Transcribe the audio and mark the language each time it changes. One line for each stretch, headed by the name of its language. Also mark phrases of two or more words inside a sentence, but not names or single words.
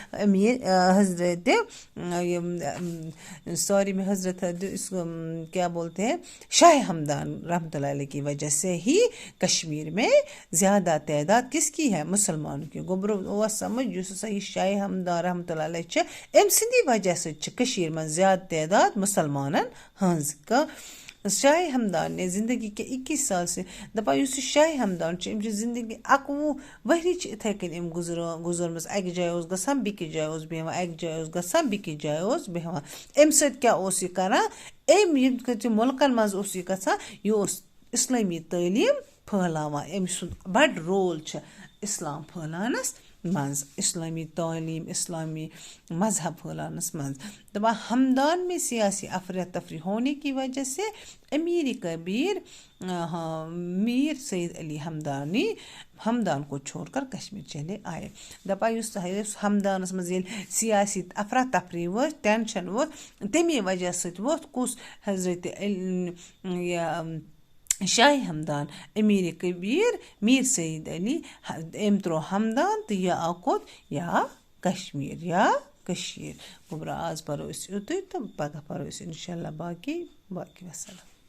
Urdu: شاہ ہمدان رحمۃ اللہ علیہ کی وجہ سے ہی کشمیر میں زیادہ تعداد کس کی ہے؟ مسلمانوں کی۔
Kashmiri: گوبرو سمجھ یہ شاہ ہمدان رحمۃ اللہ علیہ ام سندی
Urdu: وجہ سے کشمیر میں زیادہ تعداد
Kashmiri: مسلمانن ہنز کا۔
Urdu: شاہ ہمدان نے زندگی کے 21 سال سے
Kashmiri: دپان اس شاہ ہمدان زندگی 21 ؤری اتھے کن گزرمز، اکہ جائے گژھان بیکس جائے بیہوان، اکہ جائے گژھان بیکس جائے بیہوان۔ ام سۭتۍ کیا اوس یہ کران؟ ملکن مز اوس یہ گژھان، یہ اوس اسلامی تعلیم پھیلاوان۔ ام سند بڑ رول اسلام پھیلانس مز، اسلامی تعلیم، اسلامی مذہب پھیلانس مز۔
Urdu: دپان ہمدان میں سیاسی افراتفری ہونے کی وجہ سے امیر کبیر میر سید علی ہمدان کو چھوڑ کر کشمیر چلے آئے۔
Kashmiri: دپان اس ہمدانس مز سیاسی افراتفری ووت، ٹینشن ووت، تمی وجہ سۭتۍ ووت کس حضرت شاہ ہمدان امیر کبیر میر سید علی ام ترو ہمدان تو یہ آو کوت؟ یا کشمیر یا کشیر۔ گوبرا آز پرو اس یوتُے تو پگہ پرو اس انشاءاللہ باقی وسلام۔